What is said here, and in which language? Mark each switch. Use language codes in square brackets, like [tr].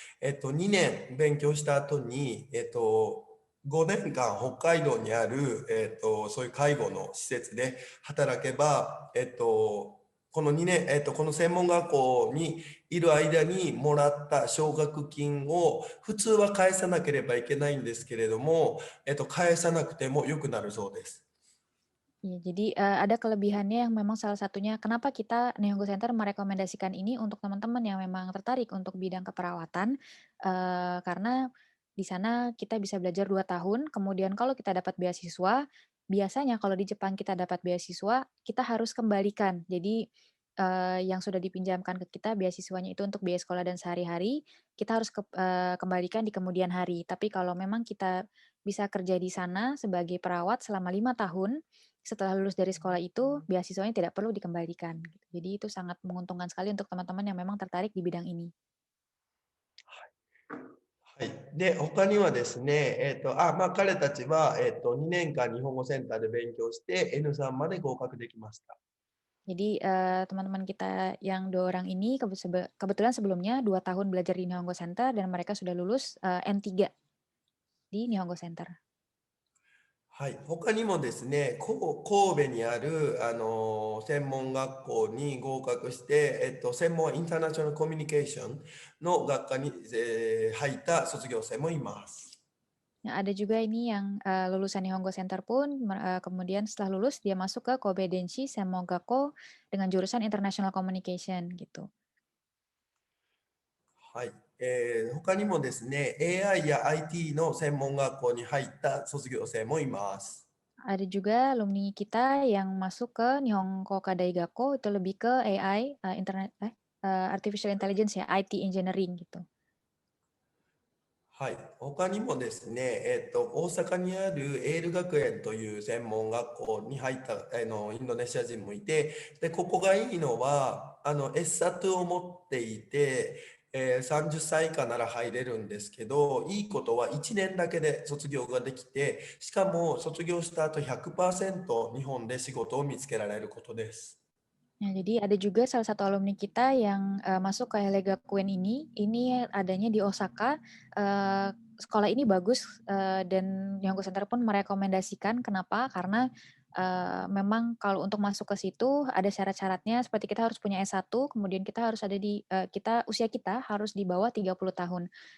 [ja] 2年勉強した後に、5年間北海道にある、そういう介護の施設で働けば、この2年、この専門学校にいる間にもらった奨学金を普通は返さなければいけないんですけれども、返さなくても良くなるそうです。 [id] Ya, jadi ada kelebihannya yang memang salah satunya kenapa kita Nihongo Center merekomendasikan ini untuk teman-teman yang memang tertarik untuk bidang keperawatan, karena di sana kita bisa belajar 2 tahun, kemudian kalau kita dapat beasiswa, biasanya kalau di Jepang kita dapat beasiswa, kita harus kembalikan. Jadi yang sudah dipinjamkan ke kita beasiswanya itu untuk biaya sekolah dan sehari-hari, kita harus kembalikan di kemudian hari. Tapi kalau memang kita bisa kerja di sana sebagai perawat selama 5 tahun, setelah lulus dari sekolah itu, beasiswanya tidak perlu dikembalikan. Jadi itu sangat menguntungkan sekali untuk teman-teman yang memang tertarik di bidang ini. [ja] はい。で、他にはですね、彼たちは、2年間日本語センターで勉強して N3 まで合格できました。 [id] Jadi teman-teman kita yang 2 orang ini kebetulan sebelumnya 2 tahun belajar di Nihongo Center dan mereka sudah lulus N3 di Nihongo Center. [ja] はい。他にもですね、神戸にある、専門学校に合格して、専門はインターナショナルコミュニケーションの学科に、入った卒業生もいます。 [id] Nah, ada juga ini yang lulusan Nihongo Center pun kemudian setelah lulus dia masuk ke Kobe Denshi Semmongakko dengan jurusan International Communication gitu. [ja] はい。他にもですね、AI や IT の専門学校に入った卒業生もいます。 [id] Ada juga alumni kita yang masuk ke Nihongo Kadaigakko itu lebih ke AI, Artificial Intelligence ya, IT Engineering gitu. [ja] はい。他にもですね、大阪にあるエール学園という専門学校に入ったインドネシア人もいて、で、ここがいいのは、SAT を持っていて、30歳以下なら入れるんですけど、いいことは1年だけで卒業ができて、しかも卒業した後 100% 日本で仕事を見つけられることです。 [id] Nah, jadi ada juga salah satu alumni kita yang masuk ke Eile Gakuen ini adanya di Osaka. Sekolah ini bagus dan Nihongo Center pun merekomendasikan. Kenapa? Karena memang kalau untuk masuk ke situ ada syarat-syaratnya seperti kita harus punya S1, kemudian kita harus ada di usia kita harus di bawah 30 tahun.